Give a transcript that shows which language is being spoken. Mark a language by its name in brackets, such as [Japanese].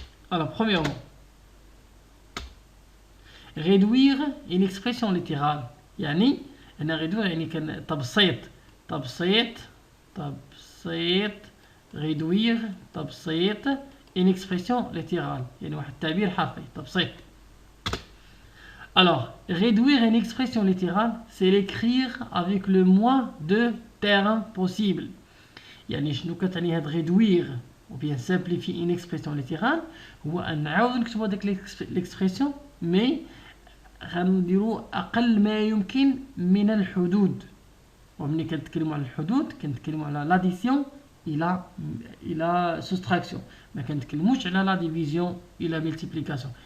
[French] Alors premièrement, réduire une expression littérale، [Arabic] يعني هنا [French] réduire [Arabic] يعني كان تبسيط [French] réduire [Arabic] تبسيط [French] une expression littérale [Arabic] يعني واحد التعبير حرفي تبسيط. [French] Alors, réduire une expression littérale, c'est l'écrire avec le moins de termes possible. [Arabic] يعني شنو كتعني هاد [French] réduire ou bien simplifier une expression littérale؟ [Arabic] هو أن نعاود نكتبو هاديك [French] l'expression mais [Arabic] غنديرو أقل ما يمكن من الحدود. وملي كنتكلموا على الحدود كنتكلموا على لاديسيون الى سوستراكسيون، ما كنتكلموش على لا ديفيزيون الى ملتيبليكاسيون.